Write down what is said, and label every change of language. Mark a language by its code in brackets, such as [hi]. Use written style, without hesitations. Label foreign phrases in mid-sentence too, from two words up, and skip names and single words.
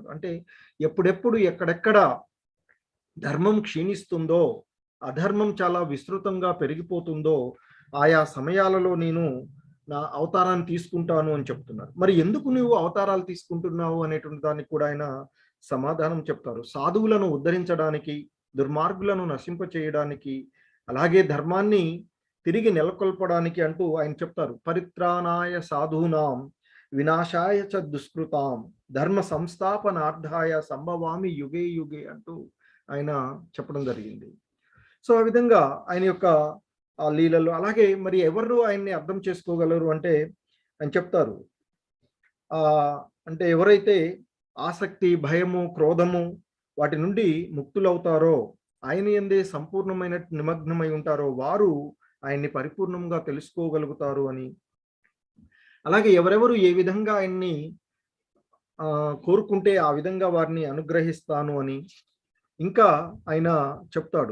[te] అంటే ఎప్పుడెప్పుడు ఎక్కడెక్కడ ధర్మం క్షీణిస్తుందో, అధర్మం చాలా విస్తృతంగా పెరిగిపోతుందో, ఆయా సమయాలలో నేను నా అవతారాన్ని తీసుకుంటాను అని చెప్తున్నారు. మరి ఎందుకు నువ్వు అవతారాలు తీసుకుంటున్నావు అనేటువంటి దానికి కూడా ఆయన సమాధానం చెప్తారు. సాధువులను ఉద్ధరించడానికి, దుర్మార్గులను నశింప చేయడానికి, అలాగే ధర్మాన్ని తిరిగి నెలకొల్పడానికి అంటూ ఆయన చెప్తారు. [sa] పరిత్రాణాయ సాధూనాం వినాశాయ చ దుష్కృతాం ధర్మ సంస్థాపనార్థాయ సంభవామి యుగే యుగే [te] అంటూ ఆయన చెప్పడం జరిగింది. సో ఆ విధంగా ఆయన యొక్క ఆ లీలలు, అలాగే మరి ఎవరు ఆయన్ని అర్థం చేసుకోగలరు అంటే ఆయన చెప్తారు, అంటే ఎవరైతే ఆసక్తి, భయము, క్రోధము వాటి నుండి ముక్తులవుతారో, ఆయన యందే సంపూర్ణమైన నిమగ్నమై ఉంటారో, వారు ఆయన్ని పరిపూర్ణంగా తెలుసుకోగలుగుతారు అని, అలాగే ఎవరెవరు ఏ విధంగా ఆయన్ని కోరుకుంటే ఆ విధంగా వారిని అనుగ్రహిస్తాను అని ఇంకా ఆయన చెప్తాడు.